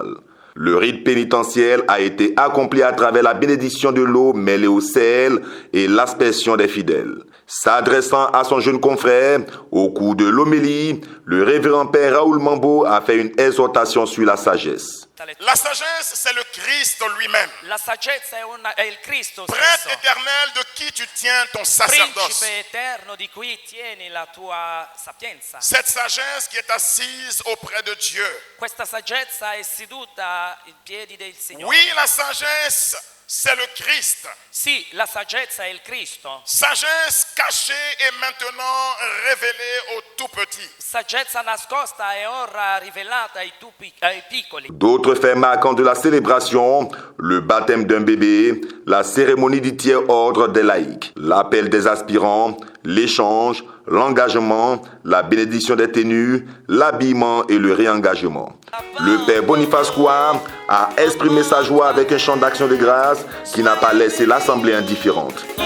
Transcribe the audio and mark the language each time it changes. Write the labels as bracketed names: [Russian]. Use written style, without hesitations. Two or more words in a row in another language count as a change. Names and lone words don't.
[French] Le rite pénitentiel a été accompli à travers la bénédiction de l'eau mêlée au sel et l'aspersion des fidèles. S'adressant à son jeune confrère, au cours de l'homélie, le révérend père Raoul Mambo a fait une exhortation sur la sagesse. La sagesse, c'est le Christ lui-même. [Italian] La saggezza è il Cristo stesso. [French] Prêtre éternel de qui tu tiens ton sacerdoce. [Italian] Principe eterno di cui tieni la tua sapienza. [French] Cette sagesse qui est assise auprès de Dieu. [Italian] Questa saggezza è seduta ai piedi del Signore. [French] Oui, la sagesse, c'est le Christ. [Italian] Sì, la saggezza è il Cristo. [French] Sagesse cachée et maintenant révélée aux tout petits. [Italian] Saggezza nascosta e ora rivelata ai piccoli. [French] D'autres faits marquants de la célébration, le baptême d'un bébé, la cérémonie du tiers-ordre des laïcs, l'appel des aspirants, l'échange, l'engagement, la bénédiction des ténus, l'habillement et le réengagement. Le père Boniface Kwa a exprimé sa joie avec un chant d'action de grâce qui n'a pas laissé l'assemblée indifférente.